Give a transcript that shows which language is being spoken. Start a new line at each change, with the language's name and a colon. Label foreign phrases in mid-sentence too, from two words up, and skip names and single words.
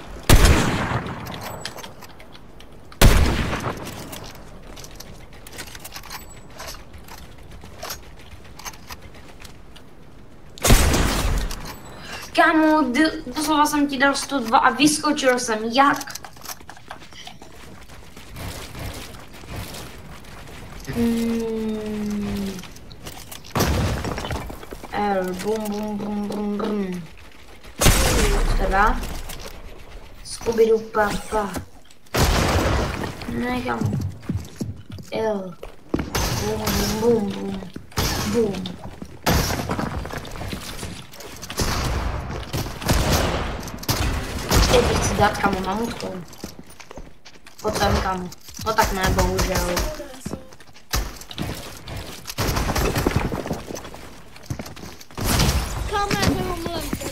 Czech: Kámo, doslova jsem ti dal 102 a vyskočil jsem, jak? L, bum bum bum bum bum. Teda? Scooby-Doo papa. Ne, kámo. L, bum bum bum bum. Teď chci dát, kámo, mamutkou. Pojď sem, kámo. No tak ne, bohužel. Kámo, já jsem omylem.